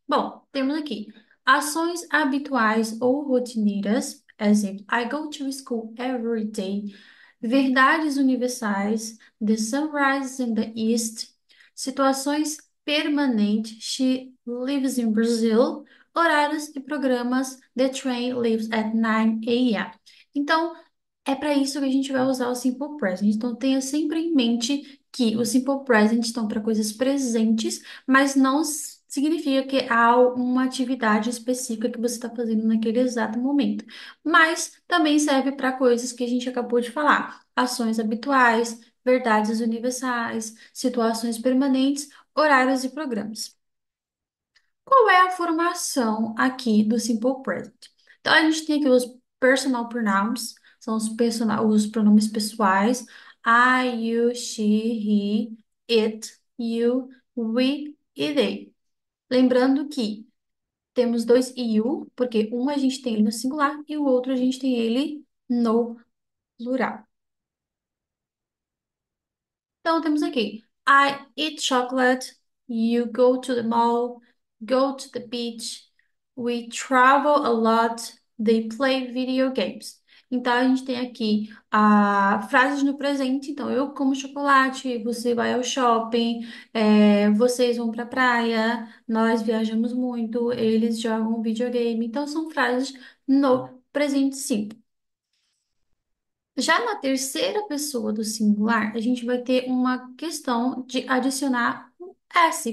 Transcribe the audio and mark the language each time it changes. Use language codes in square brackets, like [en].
[pt] Bom, temos aqui ações habituais ou rotineiras, exemplo, [en] I go to school every day. [pt] Verdades universais, [en] the sun rises in the east. [pt] Situações permanentes, [en] she lives in Brazil. [pt] Horários e programas, [en] the train leaves at 9 a.m. [pt] Então, é para isso que a gente vai usar o Simple Present. Então, tenha sempre em mente que o Simple Present estão para coisas presentes, mas não significa que há uma atividade específica que você está fazendo naquele exato momento. Mas também serve para coisas que a gente acabou de falar: ações habituais, verdades universais, situações permanentes, horários e programas. Qual é a formação aqui do Simple Present? Então, a gente tem aqui os personal pronouns, são os pronomes pessoais. [en] I, you, she, he, it, you, we e they. [pt] Lembrando que temos dois you, porque um a gente tem ele no singular e o outro a gente tem ele no plural. Então, temos aqui: [en] I eat chocolate, you go to the mall, go to the beach, we travel a lot, they play video games. [pt] Então, a gente tem aqui frases no presente. Então, eu como chocolate, você vai ao shopping, vocês vão para a praia, nós viajamos muito, eles jogam videogame. Então, são frases no presente simples. Já na terceira pessoa do singular, a gente vai ter uma questão de adicionar um S.